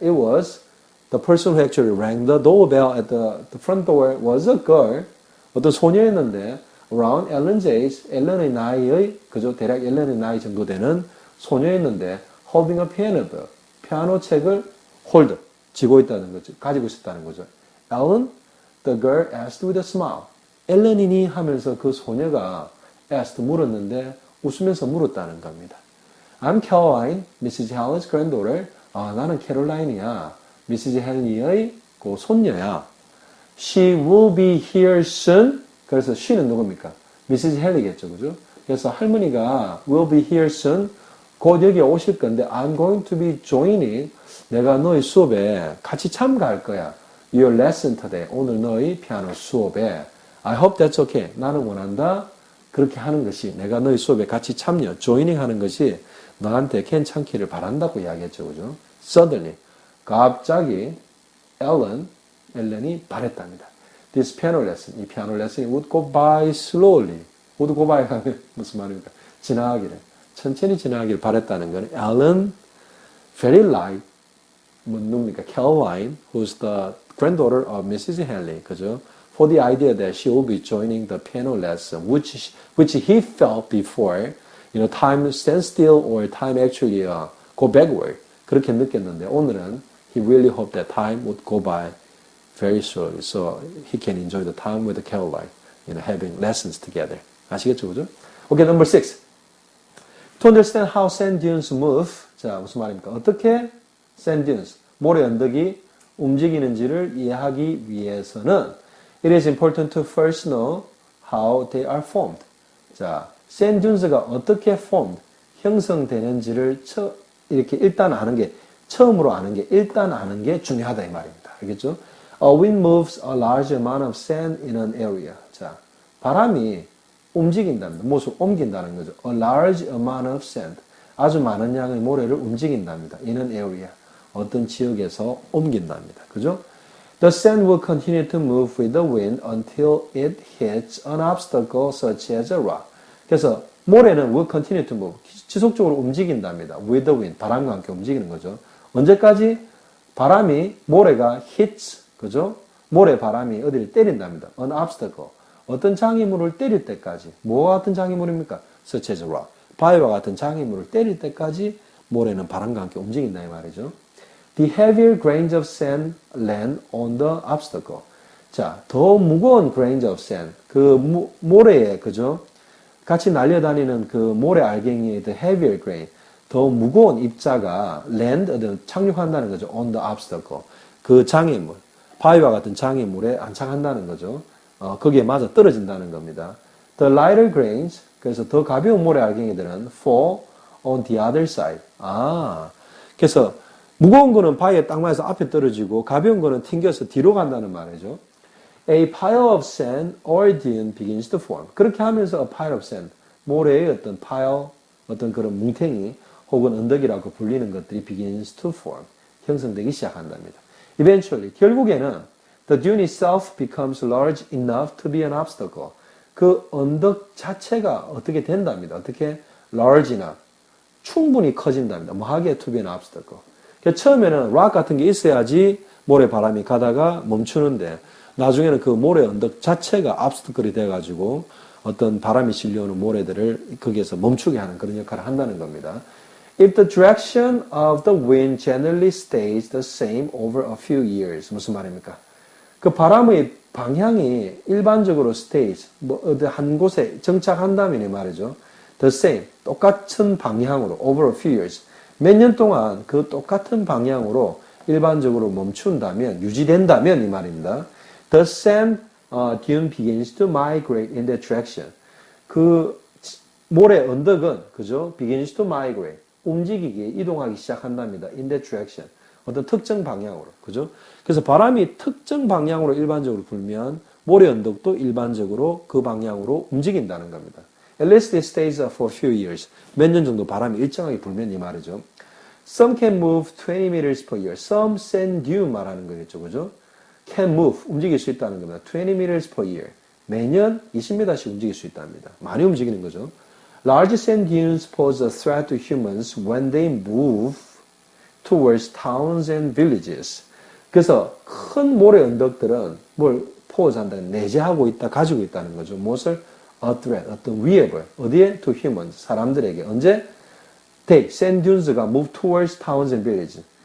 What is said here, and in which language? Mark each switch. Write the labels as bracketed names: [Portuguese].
[English] It was the person who actually rang the doorbell at the front door was a girl. [Korean] 어떤 소녀였는데 [English] around Ellen's age, [Korean] 앨런의 나이의, 그죠? 대략 앨런의 나이 정도 되는 소녀였는데 [English] holding a piano book, [Korean] 피아노 책을 hold, 쥐고 있다는 거죠. 가지고 있었다는 거죠. [English] Ellen, the girl asked with a smile. [Korean] 앨런이니 하면서 그 소녀가 asked, 물었는데 웃으면서 물었다는 겁니다. [English] I'm Caroline, Mrs. Helen's granddaughter. [Korean] 아, 나는 캐롤라인이야. 미시즈 헨리의 그 손녀야. [English] She will be here soon. [Korean] 그래서 she는 누굽니까? 미시즈 헨리겠죠, 그죠? 그래서 할머니가 [English] will be here soon. [Korean] 곧 여기 오실 건데 [English] I'm going to be joining. [Korean] 내가 너희 수업에 같이 참가할 거야. [English] Your lesson today. [Korean] 오늘 너희 피아노 수업에. [English] I hope that's okay. [Korean] 나는 원한다. 그렇게 하는 것이 내가 너희 수업에 같이 참여, joining 하는 것이 너한테 괜찮기를 바란다고 이야기했죠, 그죠? [English] Suddenly. [Korean] 갑자기 앨런이 바랬답니다. [English] This piano lesson, [Korean] 이 피아노 레슨이 [English] would go by slowly. would go by [Korean] 하면 무슨 말입니까? 지나가기를. 천천히 지나가기를 바랬다는 건 [English] Ellen very like, [Korean] 누굽니까? [English] Caroline, who's the granddaughter of Mrs. Henley, 그죠? For the idea that she will be joining the piano lesson, which he felt before, time stand still or time actually go backward. [Korean] 그렇게 느꼈는데 [English] 오늘은 he really hoped that time would go by very slowly so he can enjoy the time with Caroline, having lessons together. [Korean] 아시겠죠, 그죠? 오케이, number 6. [English] To understand how sand dunes move. [Korean] 자, 무슨 말입니까? [English] 어떻게 sand dunes, [Korean] 모래 언덕이 움직이는지를 이해하기 위해서는 [English] it is important to first know how they are formed. [Korean] 자, sand dunes가 어떻게 formed, 형성되는지를 이렇게 일단 아는 게, 처음으로 아는 게, 일단 아는 게 중요하다 이 말입니다. 알겠죠? [English] A wind moves a large amount of sand in an area. [Korean] 자, 바람이 움직인답니다. 무엇을 옮긴다는 거죠. [English] A large amount of sand. [Korean] 아주 많은 양의 모래를 움직인답니다. [English] In an area. [Korean] 어떤 지역에서 옮긴답니다. 그죠? [English] The sand will continue to move with the wind until it hits an obstacle such as a rock. [Korean] 그래서 모래는 [English] will continue to move. [Korean] 지속적으로 움직인답니다. [English] With the wind. [Korean] 바람과 함께 움직이는 거죠. 언제까지? 바람이, 모래가 hits, 그죠? 모래 바람이 어디를 때린답니다. [English] An obstacle. [Korean] 어떤 장애물을 때릴 때까지. 뭐와 같은 장애물입니까? [English] Such as a rock. [Korean] 바위와 같은 장애물을 때릴 때까지 모래는 바람과 함께 움직인다 이 말이죠. [English] The heavier grains of sand land on the obstacle. [Korean] 자, 더 무거운 grains of sand. 그 모래에, 그죠? 같이 날려다니는 그 모래 알갱이의 [English] the heavier grain. [Korean] 더 무거운 입자가 land, 착륙한다는 거죠. [English] On the obstacle. [Korean] 그 장애물. 바위와 같은 장애물에 안착한다는 거죠. 거기에 맞아 떨어진다는 겁니다. [English] The lighter grains, [Korean] 그래서 더 가벼운 모래 알갱이들은 [English] fall on the other side. [Korean] 그래서 무거운 거는 바위에 딱 맞아서 앞에 떨어지고 가벼운 거는 튕겨서 뒤로 간다는 말이죠. [English] A pile of sand or dune begins to form. [Korean] 그렇게 하면서 [English] a pile of sand, [Korean] 모래의 어떤 pile, 어떤 그런 뭉탱이 혹은 언덕이라고 불리는 것들이 [English] begins to form, [Korean] 형성되기 시작한답니다. [English] Eventually, [Korean] 결국에는 [English] the dune itself becomes large enough to be an obstacle. [Korean] 그 언덕 자체가 어떻게 된답니다. 어떻게? [English] large enough. [Korean] 충분히 커진답니다. 뭐 하기에 [English] to be an obstacle. [Korean] 그러니까 처음에는 rock 같은 게 있어야지 모래 바람이 가다가 멈추는데 나중에는 그 모래 언덕 자체가 obstacle이 돼가지고 어떤 바람이 실려오는 모래들을 거기에서 멈추게 하는 그런 역할을 한다는 겁니다. [English] If the direction of the wind generally stays the same over a few years. [Korean] 무슨 말입니까? 그 바람의 방향이 일반적으로 stays, 뭐 어디 한 곳에 정착한다면 이 말이죠. [English] The same, [Korean] 똑같은 방향으로 [English] over a few years. [Korean] 몇 년 동안 그 똑같은 방향으로 일반적으로 멈춘다면, 유지된다면 이 말입니다. [English] The sand dune begins to migrate in that direction. [Korean] 그 모래 언덕은, 그죠? [English] begins to migrate. [Korean] 움직이기, 이동하기 시작한답니다. [English] In that direction. [Korean] 어떤 특정 방향으로. 그죠? 그래서 바람이 특정 방향으로 일반적으로 불면 모래 언덕도 일반적으로 그 방향으로 움직인다는 겁니다. [English] At least it stays for a few years. [Korean] 몇 년 정도 바람이 일정하게 불면 이 말이죠. [English] Some can move 20 meters per year. Some sand dune [Korean] 말하는 거겠죠. [English] 그죠? Can move. [Korean] 움직일 수 있다는 겁니다. [English] 20 meters per year. [Korean] 매년 20m씩 움직일 수 있답니다. 많이 움직이는 거죠. [English] Large sand dunes pose a threat to humans when they move towards towns and villages. [Korean] 그래서 큰 모래 언덕들은 뭘 포즈한다, 내재하고 있다, 가지고 있다는 거죠. 무엇을? [English] A threat, [Korean] 어떤 위협을. 어디에? [English] To humans, [Korean] 사람들에게. 언제? [English] They, sand dunes가 move towards towns and villages.